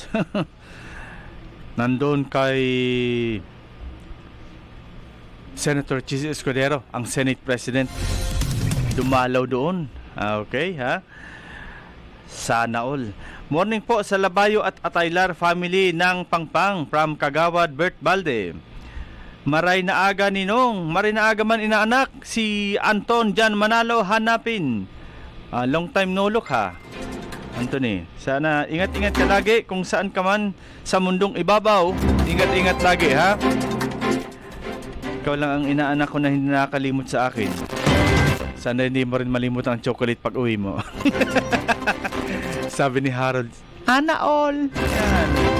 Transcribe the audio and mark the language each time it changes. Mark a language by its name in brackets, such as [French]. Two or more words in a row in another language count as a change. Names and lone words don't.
[Filipino] Nandoon kay Senator Chis Escudero, ang Senate President. Dumalaw doon. Okay, ha? Sana all. Morning po sa Labayo at Ataylar family ng Pangpang from Kagawad, Bert Balde. [Bikol] Maray na aga ninong, maray na aga man inaanak, si Anton Jan Manalo hanapin. [English] Long time no look ha. [Filipino] Anthony, sana ingat-ingat ka lagi kung saan ka man sa mundong ibabaw. Ingat-ingat lagi ha. Ikaw lang ang inaanak ko na hindi nakakalimot sa akin. Sana hindi mo rin malimot ang chocolate pag uwi mo. Sabi ni Harold, Hana all. Yan.